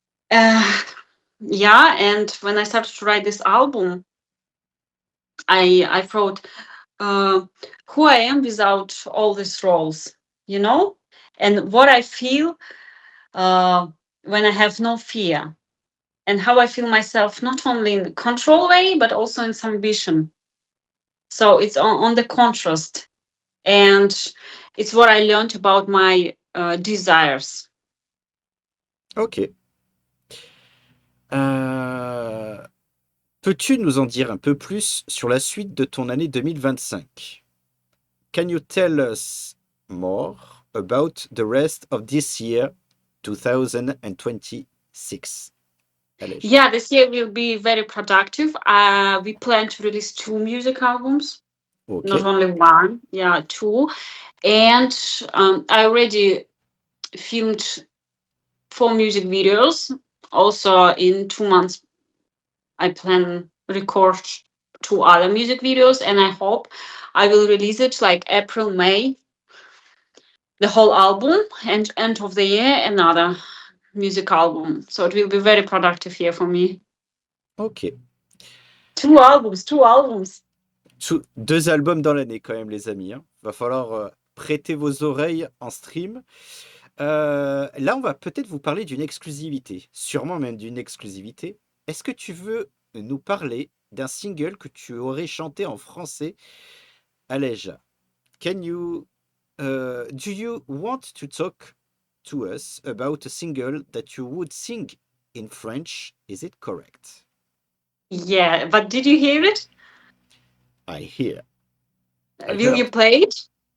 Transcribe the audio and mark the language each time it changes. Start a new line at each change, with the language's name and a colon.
English: Yeah, and when I started to write this album, I thought uh, who I am without all these roles, you know, and what I feel uh, when I have no fear, and how I feel myself not only in control way but also in some ambition. So it's on the contrast, and it's what I learned about my desires. ok.
French: Euh, Peux-tu nous en dire un peu plus sur la suite de ton année 2025?
English: Can you tell us more about the rest of this year, 2026? Alej. Yeah, this year will be very productive. We plan to release two music albums, not Ok, only one. Yeah, two. And I already filmed 4 music videos. Also, in 2 months, I plan record 2 other music videos, and I hope I will release it like April, May, the whole album, and end of the year another music album. So it will be very productive year for me. ok. 2 albums, 2 albums.
French: 2 albums dans l'année quand même, les amis, hein. Va falloir prêter vos oreilles en stream. Là, on va peut-être vous parler d'une exclusivité, sûrement même d'une exclusivité. Est-ce que tu veux nous parler d'un single que tu aurais chanté en français, Alej?
English: Do you want to talk to us about a single that you would sing in French? Is it correct? Yeah, but did you hear it? I hear. I Will you heard. play it?